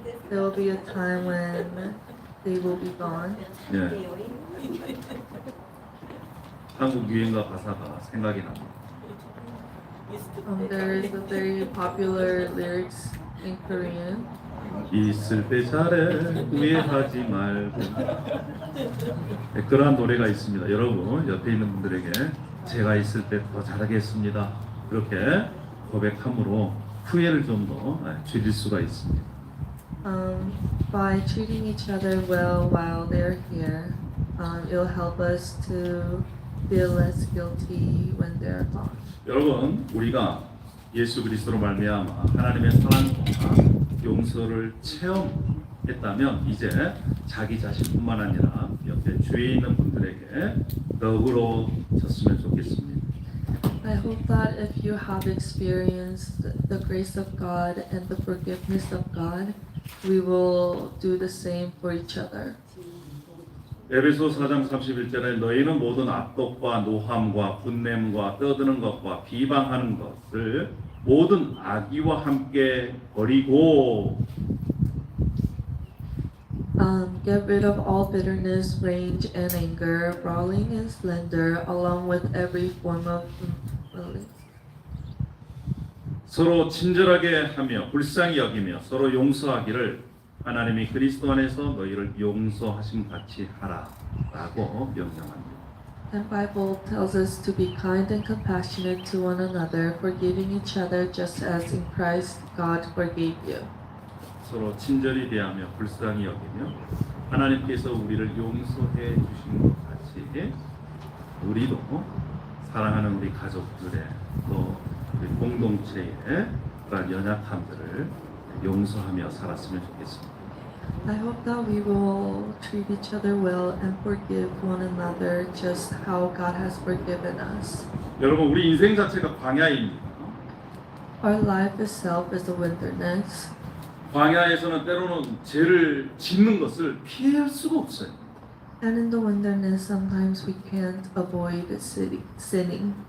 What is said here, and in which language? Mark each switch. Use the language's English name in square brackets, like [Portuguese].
[English] There will be a time when they will be gone. [Korean] 예. 한국 유행가 가사가 생각이 납니다. [English] There is a very popular lyrics in Korean. [Korean] 있을 때 잘해 후회하지 말고. 네, 그러한 노래가 있습니다. 여러분 옆에 있는 분들에게 제가 있을 때 더 잘하겠습니다. 그렇게 고백함으로 후회를 좀 더 줄일 수가 있습니다. [English] By treating each other well while they're here, it'll help us to feel less guilty when they're gone. [Korean] 여러분 우리가 예수 그리스도로 말미암아 하나님의 사랑과 용서를 체험했다면 이제 자기 자신뿐만 아니라 옆에 주위에 있는 분들에게 너그러워졌으면 좋겠습니다. [English] I hope that if you have experienced the grace of God and the forgiveness of God, we will do the same for each other. [Korean] 에베소 4장 31절에 너희는 모든 악독과 노함과 분냄과 떠드는 것과 비방하는 것을 모든 악의와 함께 버리고 [English] Get rid of all bitterness, rage, and anger, brawling and slander, along with every form of malice. [Korean] 서로 친절하게 하며 불쌍히 여기며 서로 용서하기를 하나님이 그리스도 안에서 너희를 용서하심 같이 하라라고 명령합니다. [English] And Bible tells us to be kind and compassionate to one another, forgiving each other just as in Christ God forgave you. [Korean] 서로 친절히 대하며 불쌍히 여기며 하나님께서 우리를 용서해 주신 것 같이 우리도 사랑하는 우리 가족들의 또 우리 공동체의 그런 연약함들을 용서하며 살았으면 좋겠습니다. [English] I hope that we will treat each other well and forgive one another just how God has forgiven us. [Korean] 여러분 우리 인생 자체가 광야입니다. [English] Our life itself is a wilderness. [Korean] 광야에서는 때로는 죄를 짓는 것을 피할 수가 없어요. [English] And in the wilderness, sometimes we can't avoid sinning.